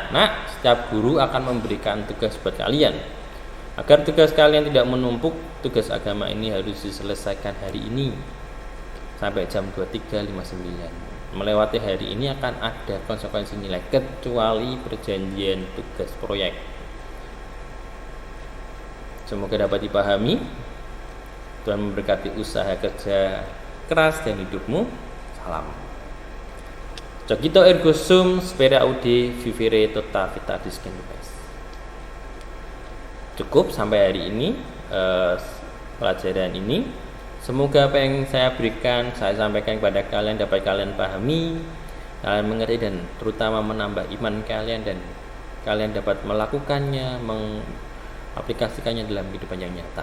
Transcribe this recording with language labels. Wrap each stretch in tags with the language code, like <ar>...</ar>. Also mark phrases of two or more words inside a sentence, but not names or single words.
<id>Nah, setiap guru akan memberikan tugas buat kalian. Agar tugas kalian tidak menumpuk, tugas agama ini harus diselesaikan hari ini sampai jam 23.59. Melewati hari ini akan ada konsekuensi nilai kecuali perjanjian tugas proyek. Semoga dapat dipahami. Tuhan memberkati usaha kerja keras dan hidupmu. Salam.</id> <la>Cogito ergo sum, spera aude, vivere tota vita discendues.</la> <id>Cukup sampai hari ini pelajaran ini. Semoga apa yang saya berikan, saya sampaikan kepada kalian dapat kalian pahami, kalian mengerti dan terutama menambah iman kalian dan kalian dapat melakukannya, mengaplikasikannya dalam kehidupan yang nyata.</id>